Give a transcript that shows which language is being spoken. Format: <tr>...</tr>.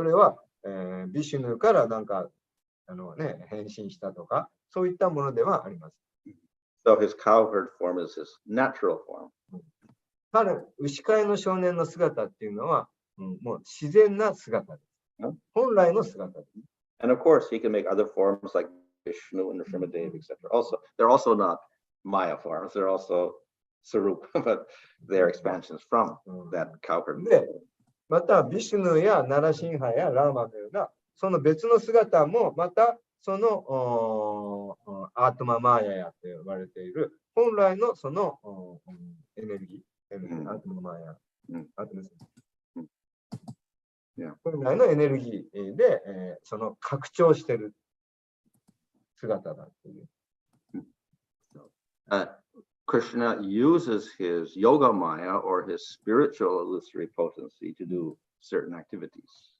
<ja>それは、ビシュヌからなんか変身したとか、そういったものではあります。</ja> <en>So his cowherd form is his natural form.</en> <ja>彼、牛飼いの少年の姿っていうのは、もう自然な姿です。本来の姿です。</ja> <en>And of course, he can make other forms like Vishnu and Nrsimhadev, etc. Also, they're also not Maya forms. They're also Sarup, but they're expansions from that cowherd.</en> <ja>で、また、ビシュヌやナラシンハやラーマのような、その別の姿も、また、そのアートママーヤヤと呼ばれている、本来のそのエネルギー、アートママーヤヤ、本来のエネルギーで、その拡張している姿だという。</ja> <en>Krishna uses his yoga maya or his spiritual illusory potency to do certain activities.</en>